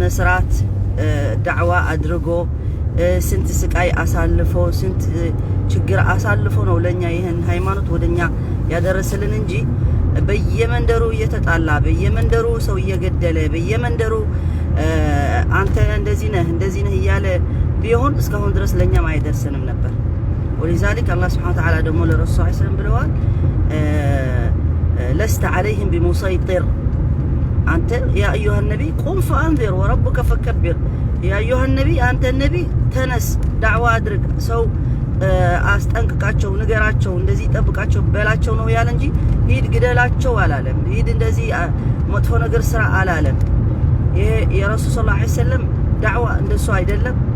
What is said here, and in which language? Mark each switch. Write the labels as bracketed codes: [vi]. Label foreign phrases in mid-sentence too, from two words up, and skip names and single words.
[am] ስርዓት ዳዕዋ አድርጎ ስንት ስቃይ አሳልፎ ስንት ችግር አሳልፎ ነው ለኛ ይሄን ሃይማኖት ወደኛ ያደረሰልን እንጂ በየመንደሩ እየተጣላ በየመንደሩ ሰው እየገደለ በየመንደሩ አንተ እንደዚህ ነህ እያለ ቢሆን እስካሁን ድረስ ለኛም አይደርስንም ነበር። [ar] ولذلك الله سبحانه وتعالى [am] ደግሞ ለረሱል [ar] صلى الله عليه وسلم [am] ብለዋል [ar] لست عليهم بمسيطر [am] አንተ [ar] يا ايها النبي قم فانذر وربك فكبر يا ايها النبي [am] አንተ ነቢ ተነስ ዳዕዋ አድርግ ሰው አስጠንቅቃቸው ንገራቸው እንደዚህ ጠብቃቸው በላቸው ነው ያለ እንጂ ሂድ ግደላቸው አላለም። ሂድ እንደዚህ መጥፎ ነገር ስራ አላለም። ይሄ የረሱል [ar] صلى الله عليه وسلم [am] ዳዕዋ እንደሱ አይደለም።